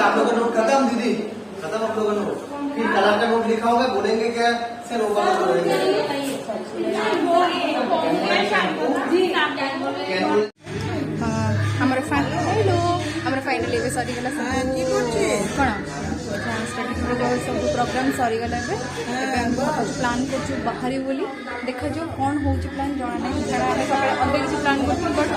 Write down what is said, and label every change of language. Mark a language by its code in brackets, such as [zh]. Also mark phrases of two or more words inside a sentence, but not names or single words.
[hi] आपका नोट खत्म दीदी, खत्म आप लोगों का नोट। फिर कलर का नोट लिखा होगा, बोलेंगे क्या सर वो वाला बोलेंगे। [or] ଆମର ଫାଇନାଲି ଏବେ ସରିଗଲା କ'ଣ ସବୁ ପ୍ରୋଗ୍ରାମ ସରିଗଲା ଏବେ ଆମେ ପ୍ଲାନ୍ କରୁଛୁ ବାହାରିବୁ ବୋଲି ଦେଖାଯାଉ କ'ଣ ହେଉଛି ପ୍ଲାନ୍ ଜଣା ନାହିଁ କାରଣ ଆମେ ସକାଳେ ଅଲଗା କିଛି ପ୍ଲାନ୍ କରୁଛୁ ବଟ୍